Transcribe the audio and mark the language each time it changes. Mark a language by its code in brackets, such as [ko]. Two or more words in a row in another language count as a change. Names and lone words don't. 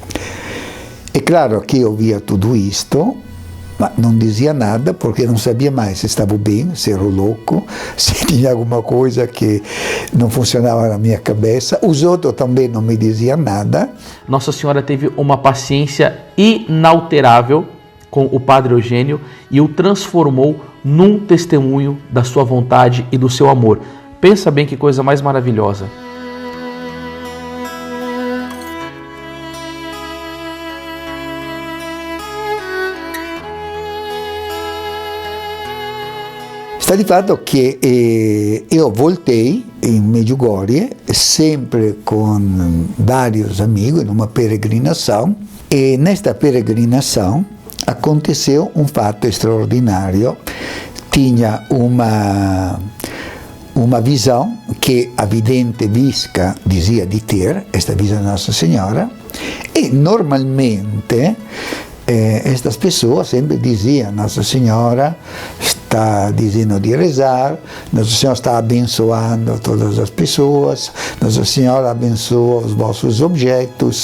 [pt] É claro que eu via tudo isto, mas não dizia nada, porque não sabia mais se estava bem, se era louco, se tinha alguma coisa que não funcionava na minha cabeça. Os outros também não me diziam nada. Nossa Senhora teve uma paciência inalterável com o Padre Eugênio e o transformou num testemunho da sua vontade e do seu amor. Pensa bem que coisa mais maravilhosa. [it] Sta di fatto che io [pt] voltei in Medjugorje sempre con vários amigos [it] in una [pt] peregrinação, e nesta peregrinação aconteceu um fato extraordinário. Tinha uma visão que a vidente Visca dizia de ter, esta visão de Nossa Senhora, e normalmente estas pessoas sempre diziam: Nossa Senhora está dizendo de rezar, Nossa Senhora está abençoando todas as pessoas, Nossa Senhora abençoa os vossos objetos.